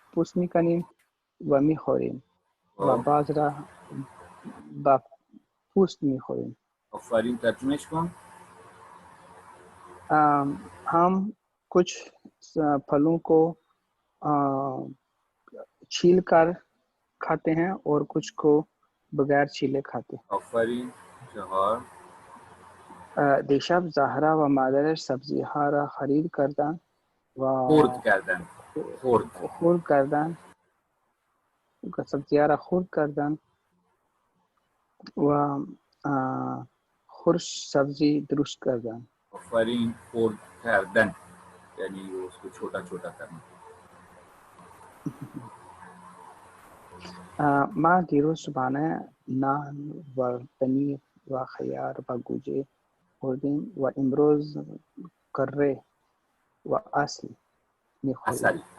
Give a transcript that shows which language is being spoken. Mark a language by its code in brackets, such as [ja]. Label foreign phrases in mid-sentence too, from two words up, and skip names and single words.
[fa] پوست میکنیم و میخوریم و بعض را با پوست میخوریم. آفرین، ترجمهش کن. [ur] ہم کچھ پھلوں کو چھیل کر کھاتے ہیں اور کچھ کو بغیر چھیلے کھاتے ہیں. [fa] آفرین. 4 دیشب زهرا و مادرش سبزی ها را خرید کردند و خورد کردن. خورد کردند سبزی ها را خورد کردند و خورش سبزی درست کردند. آفرین. خورد کردن [ur] یعنی اس کو چھوٹا چھوٹا کرنا. [fa] ما دیروز صبحانه نان و پنیر و خیار و گوجه خوردیم و امروز کره و اصل میخوریم.